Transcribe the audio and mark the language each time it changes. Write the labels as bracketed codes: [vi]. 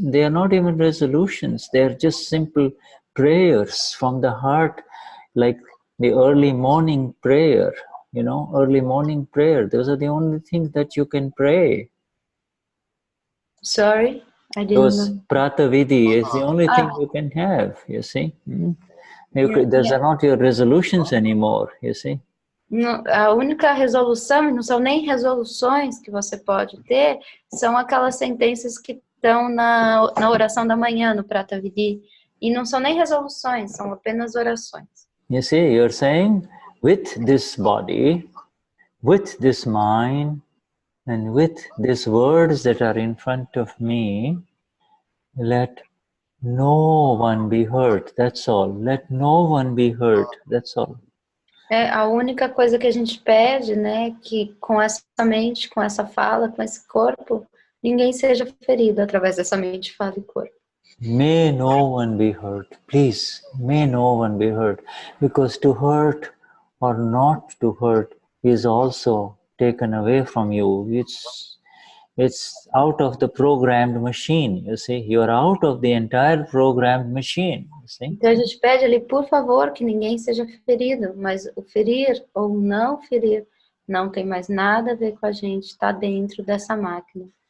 [en] They are not even resolutions. They are just simple prayers from the heart, like the early morning prayer, early morning prayer. Those are the only things that you can pray. Sorry, I didn't know. Pratavidhi is the only thing you can have, you see. Those are not your resolutions anymore, you see. [pt] A única resolução, e não são nem resoluções que você pode ter, são aquelas sentenças que estão na oração da manhã, no Pratavidhi. E não são nem resoluções, são apenas orações. [en] You see, you're saying, with this body, with this mind, and with these words that are in front of me, let no one be hurt, that's all. Let no one be hurt, that's all. [pt] A única coisa que a gente pede, né, que com essa mente, com essa fala, com esse corpo, ninguém seja ferido através dessa mente, fala e corpo. [en] May no one be hurt, please, may no one be hurt, because to hurt or not to hurt is also taken away from you. It's out of the programmed machine, you see. You're out of the entire programmed machine, you see. [pt] Então a gente pede ali, por favor, que ninguém seja ferido, mas o ferir ou não ferir não tem mais nada a ver com a gente, está dentro dessa máquina.